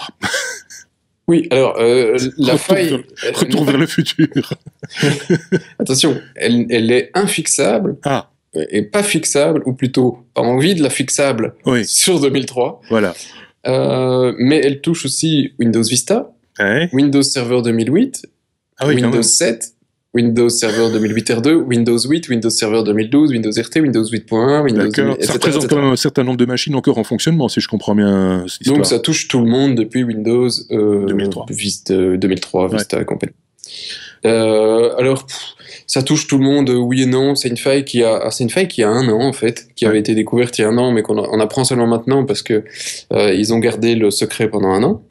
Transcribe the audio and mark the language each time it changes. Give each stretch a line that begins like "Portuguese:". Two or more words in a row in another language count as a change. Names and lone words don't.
French: Oui, alors faille... Retour vers le futur. Attention, elle est infixable et pas fixable, ou plutôt pas envie de la fixable sur 2003. Voilà. Mais elle touche aussi Windows Vista, Windows Server 2008, Windows 7, Windows Server 2008 R2, Windows 8, Windows Server 2012, Windows RT, Windows 8.1, Windows... D'accord. Ça représente quand même un certain nombre de machines encore en fonctionnement, si je comprends bien cette histoire. Donc ça touche tout le monde depuis Windows 2003, Vista et compagnie. Alors, ça touche tout le monde, oui et non. C'est une faille qui a 1 an en fait, qui avait été découverte il y a 1 an, mais qu'on apprend seulement maintenant parce que ils ont gardé le secret pendant 1 an.